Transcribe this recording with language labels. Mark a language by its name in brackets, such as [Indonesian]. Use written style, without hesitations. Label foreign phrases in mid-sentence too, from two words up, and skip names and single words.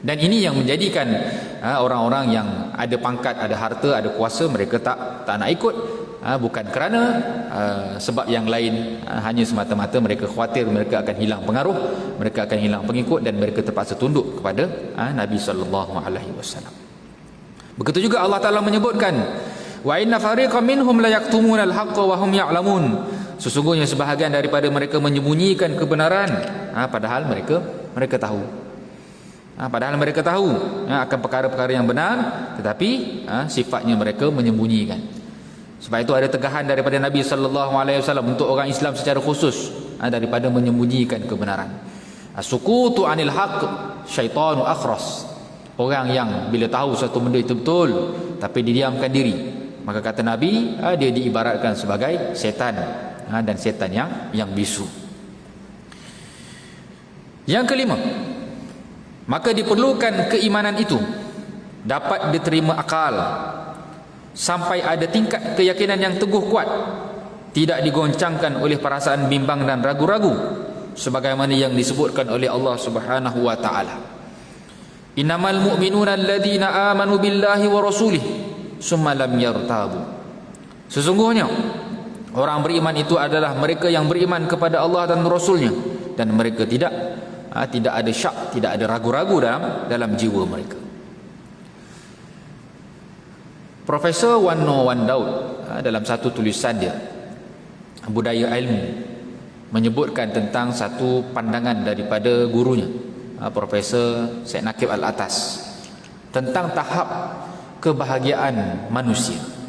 [Malay] Dan ini yang menjadikan orang-orang yang ada pangkat, ada harta, ada kuasa, mereka tak nak ikut, bukan kerana sebab yang lain, hanya semata-mata mereka khawatir mereka akan hilang pengaruh, mereka akan hilang pengikut, dan mereka terpaksa tunduk kepada Nabi [Arabic] صلى الله عليه وسلم. [Malay] Begitu juga Allah Taala menyebutkan, [Arabic] وإن فريقا منهم ليكتمون الحق وهم يعلمون. [Malay] Sesungguhnya sebahagian daripada mereka menyembunyikan kebenaran, padahal mereka tahu. Padahal mereka tahu akan perkara-perkara yang benar, tetapi sifatnya mereka menyembunyikan. Sebab itu ada tegahan daripada Nabi [Arabic] صلى الله عليه وسلم [Malay] untuk orang Islam secara khusus daripada menyembunyikan kebenaran. [Arabic] الساكت عن الحق شيطان أخرس. [Malay] Orang yang bila tahu satu benda itu betul tapi didiamkan diri, maka kata Nabi, dia diibaratkan sebagai setan, dan setan yang bisu. Yang kelima, maka diperlukan keimanan itu dapat diterima akal sampai ada tingkat keyakinan yang teguh kuat, tidak digoncangkan oleh perasaan bimbang dan ragu-ragu, sebagaimana yang disebutkan oleh Allah [Arabic] سبحانه وتعالى. إنما المؤمنون الذين آمنوا بالله ورسوله ثم لم يرتابوا. [Malay] Sesungguhnya orang beriman itu adalah mereka yang beriman kepada Allah dan Rasulnya, dan mereka tidak ada syak, tidak ada ragu-ragu dalam jiwa mereka. Profesor Wano Wan Daud dalam satu tulisan dia, Budaya Ilmu, menyebutkan tentang satu pandangan daripada gurunya, Profesor Syed Nakib Al-Atas, tentang tahap kebahagiaan manusia.